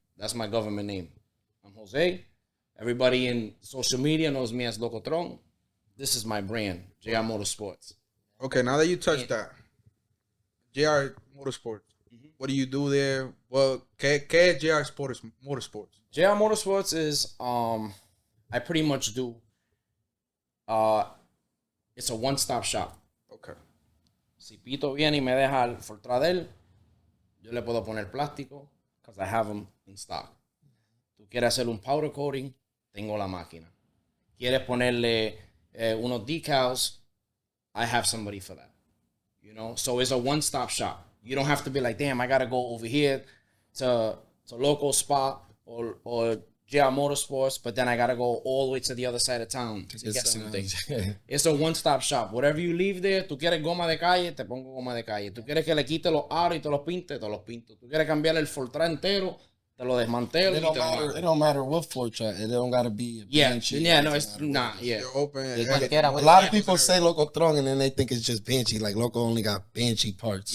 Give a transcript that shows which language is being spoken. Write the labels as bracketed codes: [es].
[en] That's my government name. I'm Jose. Everybody in social media knows me as LOCOTRON. This is my brand, J.R. Motorsports. Okay, now that you touched that, JR Motorsports, what do you do there? [es] Well, ¿qué es JR Motorsports? [en] JR Motorsports is I pretty much do it's a one-stop shop. Okay. [es] Si Pito viene y me deja el Fortra de él, yo le puedo poner plástico [en] because I have them in stock. [es] Tú quieres hacer un powder coating, tengo la máquina. Quieres ponerle unos decals, [en] I have somebody for that. You know, so it's a one-stop shop. You don't have to be like, damn, I gotta go over here to local spot or GR Motorsports, but then I gotta go all the way to the other side of town to get something. It's a one-stop shop. Whatever you leave there, [es] tú quieres goma de calle, te pongo goma de calle. Tú quieres que le quite los aros y te los pinte, te los pinto. Tú quieres cambiar el Fortran entero, te lo desmantelo. [en] It don't matter what floor track. It don't gotta be a Banshee. No, it's not. Yeah. Open. A lot of people say LOCOTRON and then they think it's just Banshee. Like Loco only got Banshee parts.